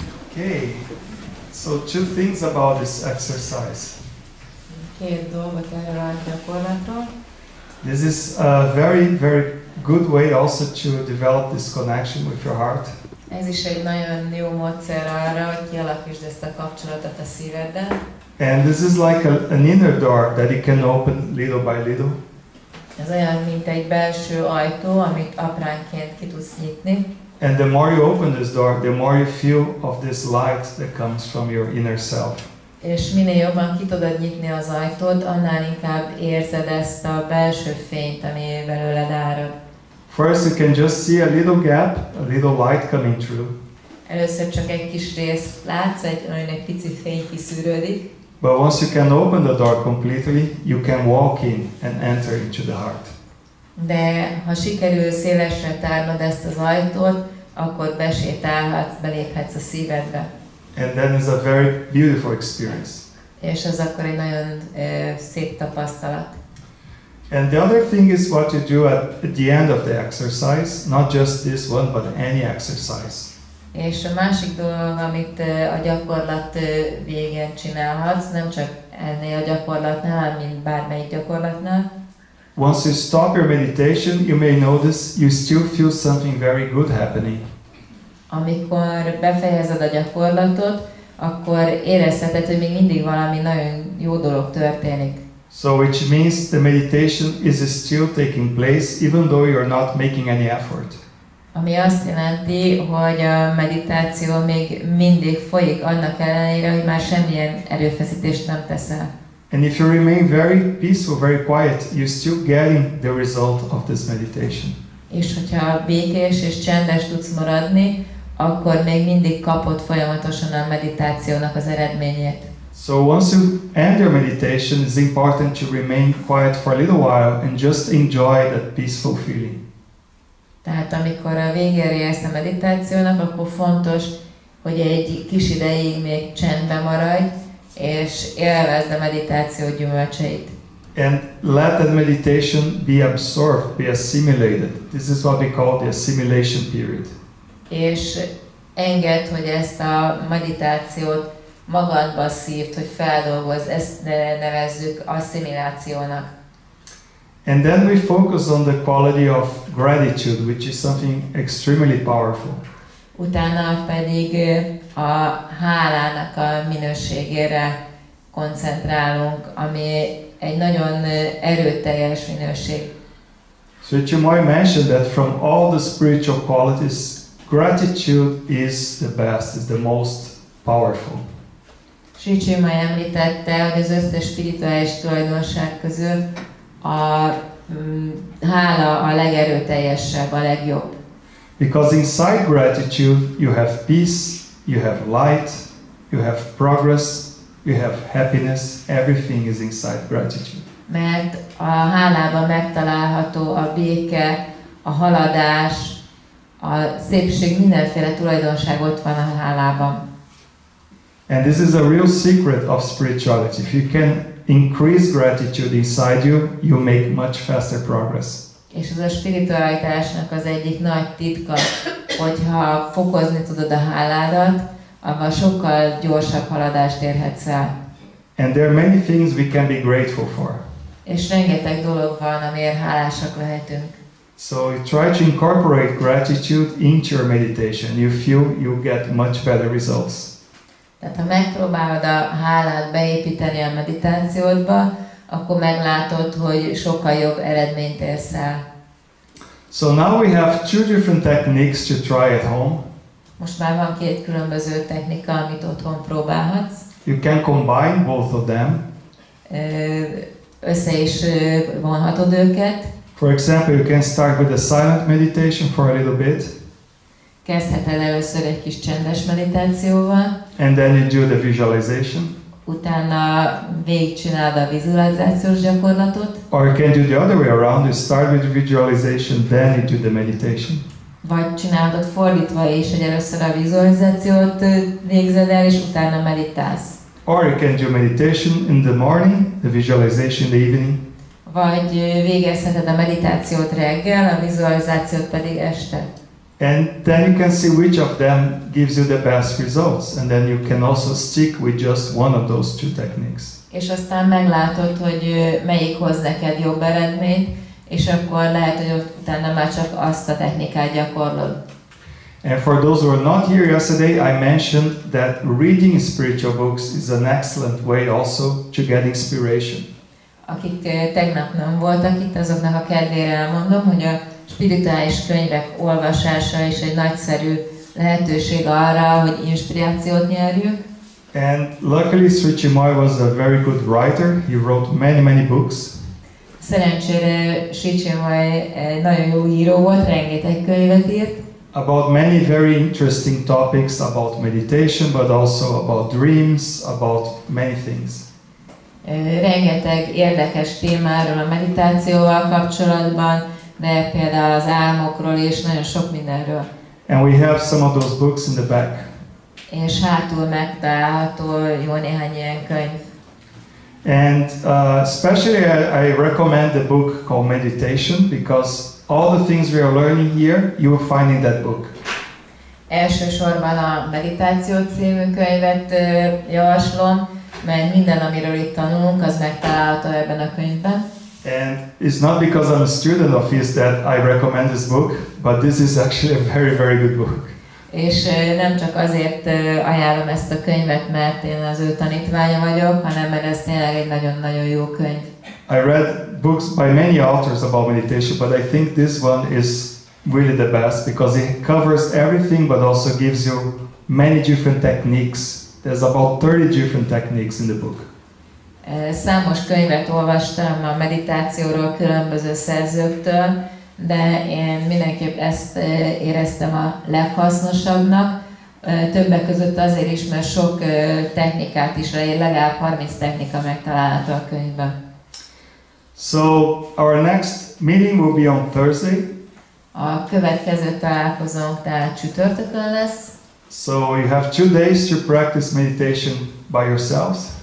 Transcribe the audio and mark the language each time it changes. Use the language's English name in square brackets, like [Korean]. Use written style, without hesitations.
[English] Okay, so two things about this exercise. [Hungarian] Két dolgot erről a gyakorlatról. [English] This is a very, very good way also to develop this connection with your heart. [Hungarian] Ez is egy nagyon jó módszer arra, hogy kialakítsd ezt a kapcsolatot a szíveddel. [English] And this is like an inner door that you can open little by little. [Hungarian] Ez olyan, mint egy belső ajtó, amit apránként ki tudsz nyitni. [English] And the more you open this door, the more you feel of this light that comes from your inner self. [Hungarian] És minél jobban ki tudod nyitni az ajtót, annál inkább érzed ezt a belső fényt, ami belőled árad. [English] First you can just see a little gap, a little light coming through. [Hungarian] Először csak egy kis részt látsz, egy pici fény kiszűrődik. [English] But once you can open the door completely, you can walk in and enter into the heart. [Hungarian] De ha sikerül szélesre tárnod ezt az ajtót, akkor besétálhatsz, beléphetsz a szívedbe. [English] And then it's a very beautiful experience. [Hungarian] És ez akkor egy nagyon szép tapasztalat. [English] And the other thing is what you do at the end of the exercise, not just this one, but any exercise. [Hungarian] És a másik dolog, amit a gyakorlat végén csinálhatsz, nem csak ennél a gyakorlatnál, mint bármelyik gyakorlatnál. [English] Once you stop your meditation, you may notice you still feel something very good happening. [Hungarian] Amikor befejezed a gyakorlatot, akkor érezheted, hogy még mindig valami nagyon jó dolog történik. [English] So which means the meditation is still taking place even though you're not making any effort. [Hungarian] Ami azt jelenti, hogy a meditáció még mindig folyik annak ellenére, hogy már semmilyen erőfeszítést nem teszel. [English] And if you remain very peaceful, very quiet, you're still getting the result of this meditation. [Hungarian] És hogyha békés és csendes tudsz maradni, akkor még mindig kapod folyamatosan a meditációnak az eredményét. [English] So once you end your meditation, it's important to remain quiet for a little while and just enjoy that peaceful feeling. [Hungarian] Tehát amikor a végére érsz a meditációnak, akkor fontos, hogy egy kis ideig még csendben maradj, és élvezd a meditáció gyümölcseit. [English] And let that meditation be absorbed, be assimilated. This is what we call the assimilation period. [Hungarian] És engedd, hogy ezt a meditációt magadba szívd, hogy feldolgozz, ezt nevezzük asszimilációnak. [English] And then we focus on the quality of gratitude, which is something extremely powerful. [Hungarian] Utána pedig a hálának a minőségére koncentrálunk, ami egy nagyon erőteljes minőség. [English] So Chinmoy mentioned that from all the spiritual qualities, gratitude is the best, is the most powerful. [Hungarian] Sri Chinmoy említette, hogy az összes spirituális tulajdonság közül a hála a legerőteljesebb, a legjobb. [English] Because inside gratitude you have peace, you have light, you have progress, you have happiness, everything is inside gratitude. [Hungarian] Mert a hálában megtalálható a béke, a haladás, a szépség, mindenféle tulajdonság ott van a hálában. [English] And this is a real secret of spirituality. If you can increase gratitude inside you, you make much faster progress. [Hungarian] És ez a spiritualitásnak az egyik nagy titka, hogyha fokozni tudod a háládat, abban sokkal gyorsabb haladást érhetsz el. [English] And there are many things we can be grateful for. [Hungarian] És rengeteg dolog van, amiért hálásak lehetünk. [English] So you try to incorporate gratitude into your meditation. You feel you get much better results. [Hungarian] Tehát ha megpróbálod a hálát beépíteni a meditációdba, akkor meglátod, hogy sokkal jobb eredményt érsz el. [English] So now we have two different techniques to try at home. [Hungarian] Most már van két különböző technika, amit otthon próbálhatsz. [English] You can combine both of them. [Hungarian] Össze is vonhatod őket. [English] For example, you can start with a silent meditation for a little bit. [Hungarian] Kezdheted először egy kis csendes meditációval. [English] And then you do the visualization. [Hungarian] Utána végigcsinálod a vizualizációs gyakorlatot. [English] Or you can do the other way around. You start with the visualization, then you do the meditation. [Hungarian] Vagy csinálod fordítva is, hogy először a vizualizációt végzed el, és utána meditálsz. [English] Or you can do meditation in the morning, the visualization in the evening. [Hungarian] Vagy végezheted a meditációt reggel, a vizualizációt pedig este. [English] And then you can see which of them gives you the best results, and then you can also stick with just one of those two techniques. [Hungarian] És aztán meglátod, hogy melyik hoz neked jobb eredményt, és akkor lehet, hogy utána már csak azt a technikát gyakorlod. [English] And for those who were not here yesterday, I mentioned that reading spiritual books is an excellent way also to get inspiration. [Hungarian] Akik tegnap nem voltak itt, azoknak a kedvére elmondom, hogy a spirituális könyvek olvasása is egy nagyszerű lehetőség arra, hogy inspirációt nyerjünk. [English] And luckily Sri Chinmoy was a very good writer. He wrote many books. [Hungarian] Szerencsére Sri Chinmoy nagyon jó író volt, rengeteg könyvet írt. [English] About many very interesting topics about meditation, but also about dreams, about many things. [Hungarian] Rengeteg érdekes témáról a meditációval kapcsolatban, de például az álmokról és nagyon sok mindenről. [English] And we have some of those books in the back. [Hungarian] És hátul megtalálható jó néhány ilyen könyv. [English] And especially I recommend the book called Meditation, because all the things we are learning here, you will find in that book. [Hungarian] Elsősorban a Meditáció című könyvet javaslom, mert minden, amiről itt tanulunk, az megtalálható ebben a könyvben. [English] And it's not because I'm a student of his that I recommend this book, but this is actually a very good book. [Hungarian] És nem csak azért ajánlom ezt a könyvet, mert én az ő tanítványa vagyok, hanem mert ez tényleg egy nagyon-nagyon jó könyv. [English] I read books by many authors about meditation, but I think this one is really the best because it covers everything but also gives you many different techniques. There's about 30 different techniques in the book. [Hungarian] Számos könyvet olvastam a meditációról különböző szerzőktől, de én mindenképp ezt éreztem a leghasznosabbnak. Többek között azért is, mert sok technikát is leír, legalább 30 technika megtalálható a könyvben. [English] So our next meeting will be on Thursday. [Hungarian] A következő találkozónk tehát csütörtökön lesz. [English] So you have 2 days to practice meditation by yourselves.